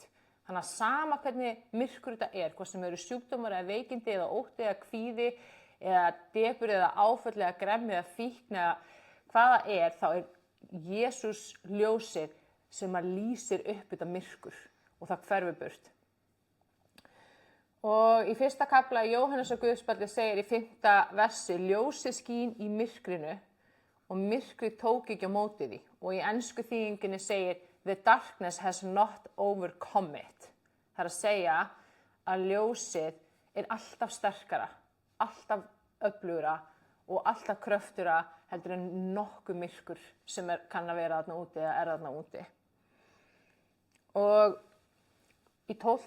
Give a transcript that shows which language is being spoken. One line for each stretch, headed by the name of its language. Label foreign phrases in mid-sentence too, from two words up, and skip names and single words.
Icelandic: Þannig að sama hvernig myrkur þetta er, hvort sem eru sjúkdómar eða veikindi eða ótti eða kvíði eða depur eða áföll eða gremmi eða fíkn eða hvaða er, þá er Jesús ljósið sem að lýsir upp þetta myrkur og það hverfur burt. Og í fyrsta kafla í Jóhannesar guðspjalli segir í 5. versi, ljósið skín í myrkrinu og myrkrið tók ekki á móti því. Og í ensku þýðingunni segir,
English: the darkness has not overcome it.
Icelandic: Það er að segja að ljósið er alltaf sterkara, alltaf öflugra og alltaf kröftugara heldur en nokkuð myrkur sem kann að vera þarna úti eða er þarna úti. Og í 12.